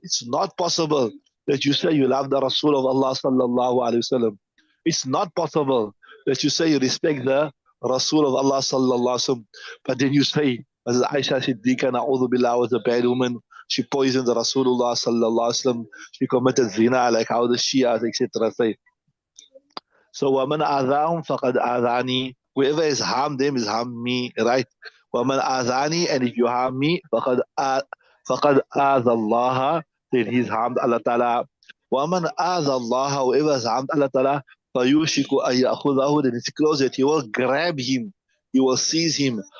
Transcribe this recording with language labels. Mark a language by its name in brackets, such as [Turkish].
[English] It's not possible that you say you love the Rasul of Allah sallallahu alaihi wasallam. It's not possible that you say you respect the Rasul of Allah sallallahu alaihi wasallam, but then you say, as Aisha Siddiqa na'udhu billah was a bad woman. She poisoned the Rasulullah sallallahu alaihi wasallam. She committed zina, like how the Shias, etc. say. [Arabic] So وَمَنْ آذَاهُمْ فَقَدْ آذَانِي. [English] Whoever has harmed them is harmed me, right? [Arabic] وَمَنْ آذَانِي, [English] and if you harm me, [Arabic] فَقَدْ آذَى اللَّهَ, [English] then he's harmed Allah Ta'ala. [Arabic] وَمَنْ آذَى اللَّهَ, [English] whoever has harmed Allah Ta'ala, [Arabic] فَيُوشِكُ أَن يَأْخُذَهُ, [English] then it's close that he will grab him, he will seize him.